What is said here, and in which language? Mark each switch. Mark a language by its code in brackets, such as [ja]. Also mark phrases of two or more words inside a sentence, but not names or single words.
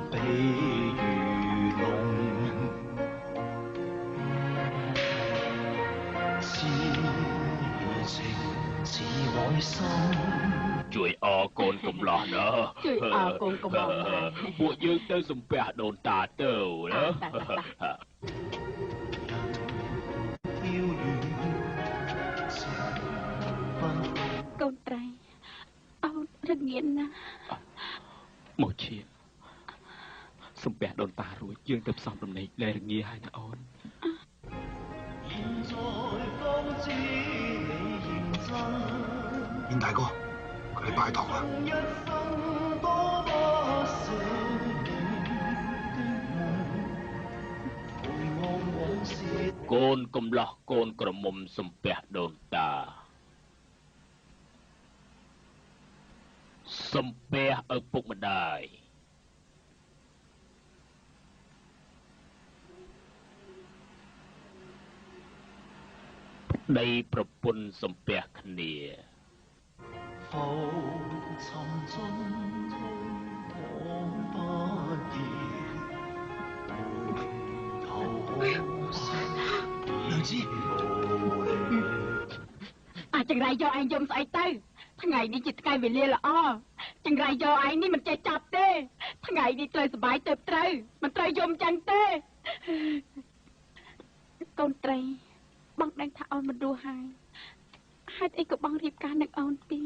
[yue] 如龍，痴情似海深。 [km] ជួយអរកូនកំឡោះណា ជួយអរកូនកំឡោះដែរ ពួកយើងទៅសំពះដូនតាទៅណា កូនត្រីអូនរងានណាស់ មកឈៀងសំពះដូនតារួចយើងទៅផ្សំដំណេកដែលរងាហើយណាអូន [yue] 燕大哥，佢哋拜堂啦。 [km] កូនកំឡោះកូនក្រមុំសំពះដូនតាសំពះឪពុកម្ដាយប្តីប្រពន្ធសំពះគ្នា [yue] 浮沉中推搪不已，回頭好失娘子， [km] អាចចង្រៃយកឯងយំស្អីទៅថ្ងៃនេះជាថ្ងៃវេលាល្អចង្រៃយកឯងនេះមិនចេះចាប់ទេថ្ងៃនេះត្រូវសុបាយទៅត្រូវមិនត្រូវយំចឹងទេកូនត្រីបងដឹងថាអូនមិនរស់ហើយហេតុអីក៏បងរៀបការនឹងអូនទៀត